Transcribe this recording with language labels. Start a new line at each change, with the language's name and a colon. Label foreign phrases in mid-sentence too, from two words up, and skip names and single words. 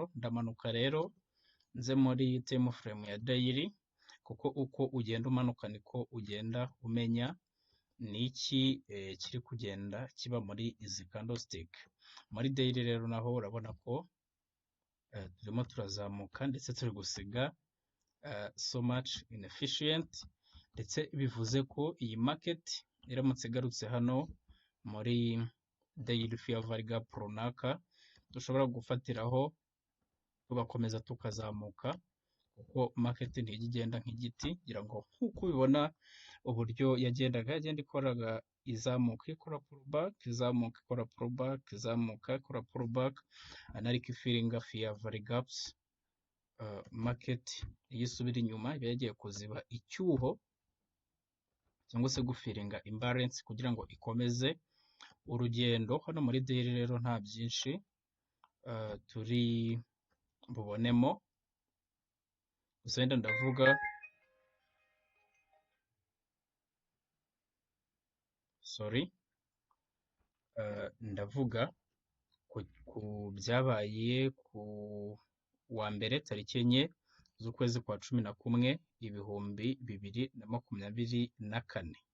Kinyarwanda: Ndamanuka rero nze muri
English: time frame
Kinyarwanda: ya daily, kuko uko ugenda umanuka niko ugenda umenya ni iki kiri kugenda kiba muri izi candlestick. Muri daily rero naho urabona ko turimo turazamuka ndetse turi gusiga
English: so much inefficient,
Kinyarwanda: ndetse bivuze ko iyi market iramutse igarutse hano muri
English: daily fair value gap
Kinyarwanda: runaka, dushobora gufatiraho tugakomeza tukazamuka, kuko market ntijya igenda nk'igiti, ngira ngo nk'uko ubibona uburyo yagendaga, yagenda ikoraga izamuka, ikora pullback, izamuka, ikora pullback, izamuka, ikora pullback, ariko ifiringa
English: fair value gaps.
Kinyarwanda: Market iyo isubira inyuma iba yagiye kuziba icyuho cyangwa se gufiringa imbalance kugira ngo ikomeze urugendo. Hano muri daily rero nta byinshi turi bubonemo, gusa wenda ndavuga ndavuga ku byabaye ku wa mbere tariki 4 z'ukwezi kwa 11 2024.